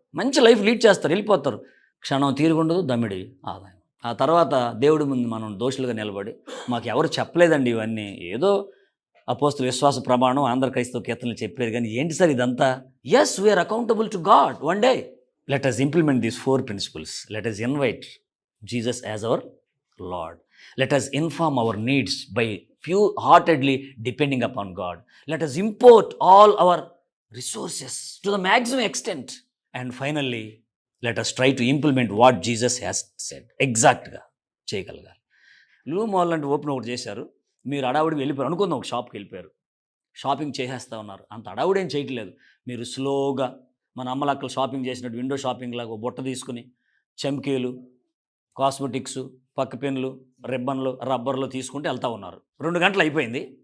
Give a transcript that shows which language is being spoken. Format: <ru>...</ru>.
<te>మంచి life lead చేస్తారు, వెళ్ళిపోతారు, క్షణం తీరుగుండదు, దమ్మిడి ఆదాయం. ఆ తర్వాత దేవుడి ముందు మనం దోషులుగా నిలబడి, మాకు ఎవరు చెప్పలేదండి ఇవన్నీ, ఏదో అపోస్తల విశ్వాస ప్రమాణం, ఆంధ్ర క్రైస్తవ కీర్తనలు చెప్పలేదు, కానీ ఏంటి సార్ ఇదంతా?</te> <en>Yes, we are accountable to God one day. Let us implement these 4 principles. Let us invite Jesus as our Lord. Let us inform our needs by pure-heartedly depending upon God. Let us import all our resources to the maximum extent. And finally let us try to implement what Jesus has said.</en> <te>ఎగ్జాక్ట్గా చేయగలగాలి. లూ mall లాంటి open ఒకటి చేశారు. మీరు అడావుడికి వెళ్ళిపోయారు అనుకుందాం, ఒక షాప్కి వెళ్ళిపోయారు, షాపింగ్ చేసేస్తూ ఉన్నారు. అంత అడావుడు ఏం చేయట్లేదు. మీరు స్లోగా మన అమ్మలక్కలు షాపింగ్ చేసినట్టు విండో షాపింగ్ లాగా బుట్ట తీసుకుని చమ్కీలు, కాస్మెటిక్స్, పక్క పెన్నులు, రిబ్బన్లు, రబ్బర్లు తీసుకుంటూ వెళ్తూ ఉన్నారు. 2 గంటలు అయిపోయింది.</te>